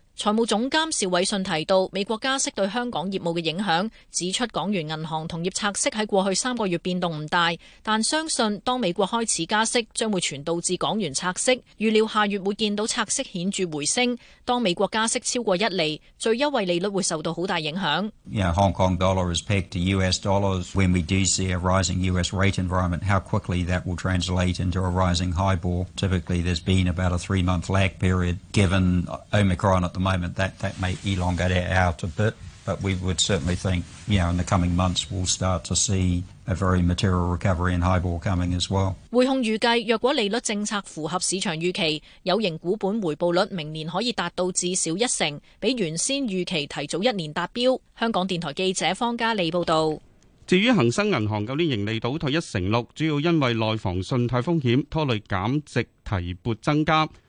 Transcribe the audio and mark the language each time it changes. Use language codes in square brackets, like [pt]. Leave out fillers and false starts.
[zh] 财务总监邵伟信提到，美国加息对香港业务的影响，指出港元银行同业拆息在过去3个月变动不大，但相信当美国开始加息，将会传导至港元拆息，预料下月会见到拆息显著回升。当美国加息超过1厘，最优惠利率会受到很大影响。 [en] You know, Hong Kong dollar is pegged to US dollars. When we do see a rising US rate environment, how quickly that will translate into a rising HIBOR? Typically, there's been about a 3-month lag period given Omicron at the moment that may elongate it out a bit, but we would certainly think, you know, in the coming months we'll start to see a very material recovery in HIBOR coming as well. [zh] 汇控预计，若果利率政策符合市场预期，有形股本回报率明年可以达到至少10%，比原先预期提早1年达标。香港电台记者方嘉莉报道。至于恒生银行旧年盈利倒退16%，主要因为内房信贷风险拖累减值提拨增加。